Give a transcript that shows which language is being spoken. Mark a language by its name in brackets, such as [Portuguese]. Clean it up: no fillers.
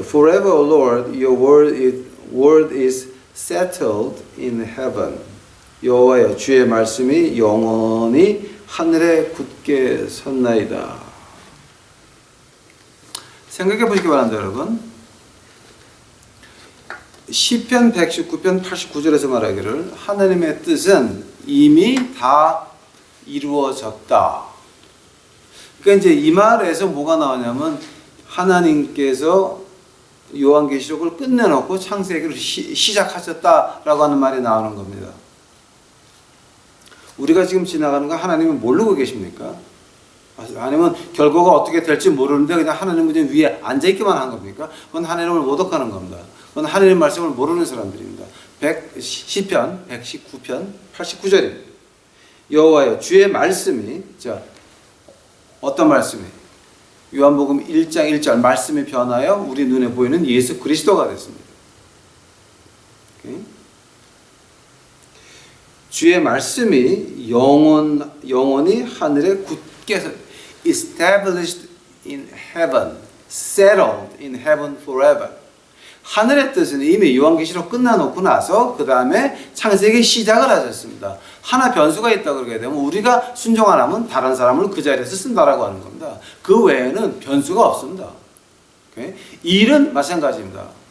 [English] Forever, O Lord, your word is settled in heaven. [Korean] 여호와여, 주의 말씀이 영원히 하늘에 굳게 섰나이다. 생각해 보시기 바랍니다, 여러분. 시편 119편 89절에서 말하기를 하나님의 뜻은 이미 다 이루어졌다. 그러니까 이제 이 말에서 뭐가 나오냐면 하나님께서 요한계시록을 끝내놓고 창세기를 시작하셨다라고 하는 말이 나오는 겁니다. 우리가 지금 지나가는 거 하나님이 모르고 계십니까? 아니면 결과가 어떻게 될지 모르는데 그냥 하나님은 그냥 위에 앉아있기만 한 겁니까? 그건 하나님을 모독하는 겁니다. 그건 하나님의 말씀을 모르는 사람들입니다. 시편 119편 89절입니다. 여호와여, 주의 말씀이, 자, 어떤 말씀이? 요한복음 1장 1절 말씀이 변하여 우리 눈에 보이는 예수 그리스도가 됐습니다. 오케이? 주의 말씀이 영원히 하늘에 굳게 [English] established in heaven, settled in heaven forever. [Korean] 하늘의 뜻은 이미 요한계시록 끝나놓고 나서 그 다음에 창세기 시작을 하셨습니다. 하나 변수가 있다고 그러게 되면 우리가 순종 안 하면 다른 사람을 그 자리에서 쓴다라고 하는 겁니다. 그 외에는 변수가 없습니다. 오케이? 일은 마찬가지입니다.